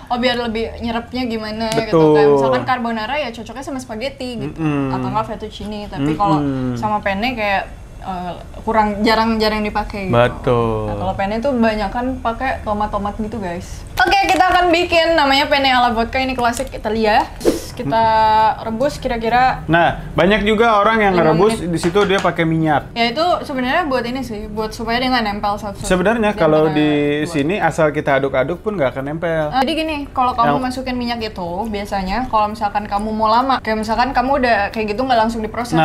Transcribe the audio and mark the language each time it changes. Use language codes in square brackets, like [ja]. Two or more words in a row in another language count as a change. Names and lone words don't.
[id] Oh, biar lebih nyerapnya gimana gitu. Betul. Kayak misalkan carbonara ya cocoknya sama spaghetti gitu. Atau nggak fettuccine. Tapi kalau sama penne kayak kurang jarang dipakai gitu. Betul. Nah, kalau penne itu kebanyakan pakai tomat-tomat gitu, guys. Oke, kita akan bikin namanya penne alla vodka, ini klasik Italia. Kita rebus kira-kira. Nah, banyak juga orang yang 5 ngerebus menit. di situ dia pakai minyak. Ya itu sebenarnya buat ini sih, buat supaya dia nggak nempel satu. Sebenarnya kalau di sini asal kita aduk-aduk pun nggak akan nempel. Jadi gini, kalau kamu Yang- masukin minyak itu, biasanya kalau misalkan kamu mau lama, kayak misalkan kamu udah kayak gitu nggak langsung diproses.